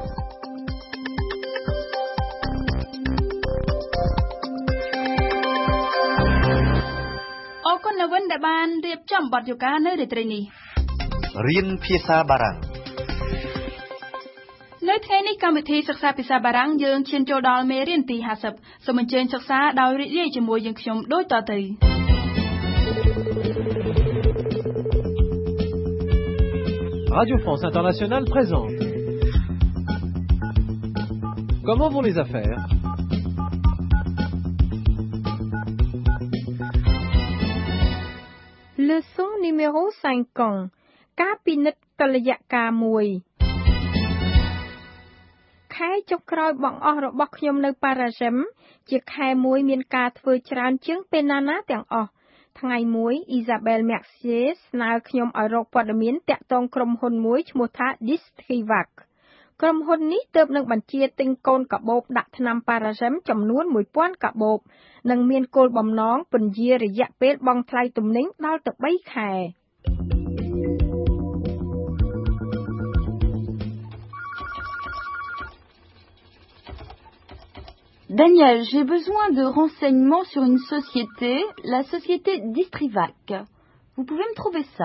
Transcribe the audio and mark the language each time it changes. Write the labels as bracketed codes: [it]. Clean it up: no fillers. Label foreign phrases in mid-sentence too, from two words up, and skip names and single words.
[km] អរគុណនៅវិញដែលបានរៀបចំបទយកការនៅរាត្រីនេះ រៀនភាសាបារាំង នៅថ្ងៃនេះកម្មវិធីសិក្សាភាសាបារាំងយើងឈានចូលដល់មេរៀនទី50សូមអញ្ជើញសិក្សាដោយរីករាយជាមួយយើងខ្ញុំដូចតទៅ [fr] Radio France Internationale présente. Comment vont les affaires? Leçon numéro 50. [km] ការពិនិត្យតុល្យការមួយខែចុងក្រោយបង្អស់របស់ខ្ញុំនៅប៉ារ៉ាហ្សិមជាខែមួយមានការធ្វើច្រើនជាងពេលណាទាំងអស់ថ្ងៃមួយអ៊ីសាបែលម៉ាក់សៀស្នើខ្ញុំឲ្យរកព័ត៌មានតាក់ទងក្រុមហ៊ុនមួយឈ្មោះថា Distrivac ក្រុមហ៊ុននេះទើបនឹងបញ្ជាទិញកូនកាបូបដាក់ថ្នាំប៉ារ៉ាហ្សិមចំនួន 1000 កាបូបនិងមានគោលបំណងពន្យារយៈពេលបង់ថ្លៃទំនិញដល់ទៅ3ខែ [fr] Daniel, j'ai besoin de renseignements sur une société, la société Distrivac. Vous pouvez me trouver ça?